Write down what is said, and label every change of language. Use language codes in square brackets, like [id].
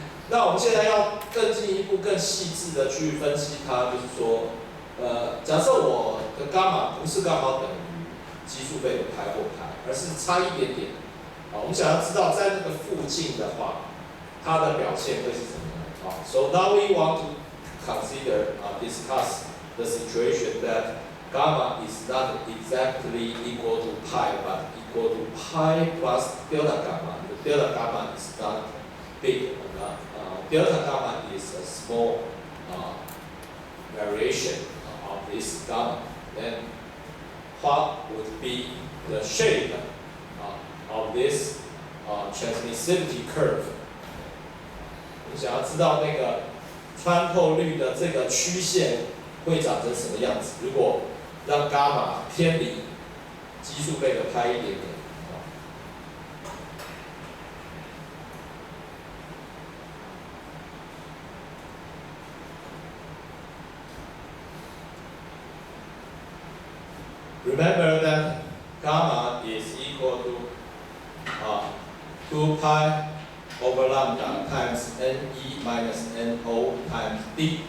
[zh] 那我们现在要更进一步、更细致的去分析它，就是说，假设我的伽马不是刚好等于奇数倍的派或派，而是差一点点，我们想要知道在那个附近的话，它的表现会是怎么样？ [en] So now we want to consider discuss the situation that gamma is not exactly equal to pi, but equal to pi plus delta gamma. The delta gamma is not big enough. Delta gamma is a small variation of this gamma. Then what would be the shape of this transmissivity curve? [zh] 你想要知道那个穿透率的这个曲线会长成什么样子？如果让伽马偏离奇数倍的派一点点， [en] Remember that gamma is equal to 2 pi over lambda times ne minus no times d.